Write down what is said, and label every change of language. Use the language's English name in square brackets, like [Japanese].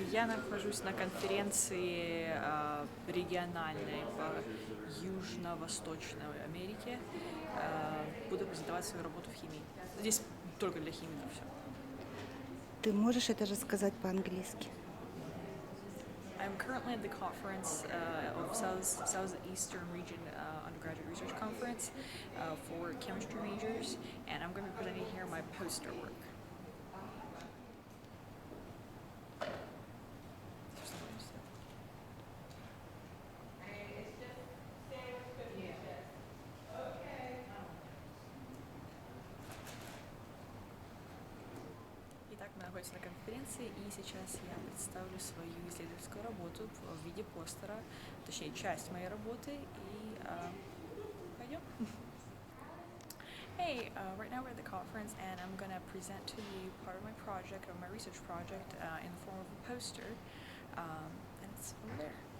[Russian] Я нахожусь на конференции региональной по Южно-Восточной Америке. Буду презентовать свою работу в химии. Здесь только для химиков все. Ты можешь это рассказать по-английски? [English] I'm currently at the conference of Southeastern Region Undergraduate Research Conference for chemistry majors, and I'm going to be presenting here my poster work. [Russian] Итак, мы находимся на конференции, и сейчас я представлю свою исследовательскую работу в виде постера, точнее, часть моей работы, и пойдем. [English] Hey, right now we're at the conference, and I'm going to present to you part of my project, of my research project, in the form of a poster, and it's over there.